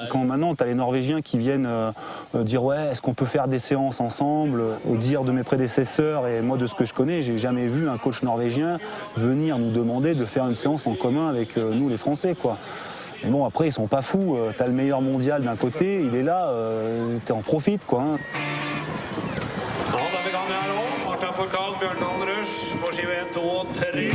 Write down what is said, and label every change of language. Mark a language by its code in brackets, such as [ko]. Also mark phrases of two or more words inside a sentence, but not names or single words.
[fr] Quand maintenant, tu as les Norvégiens qui viennent dire ouais, est-ce qu'on peut faire des séances ensemble? Au dire de mes prédécesseurs et moi de ce que je connais, j'ai jamais vu un coach norvégien venir nous demander de faire une séance en commun avec nous les Français, quoi. Mais bon, après, ils sont pas fous. T'as le meilleur mondial d'un côté, il est là, t'en profites, quoi. Hein. [no] Ja, da er vi i gang her nå. Martin Fourcade, Bjørndalen Rush på skive 1, 2 og 3.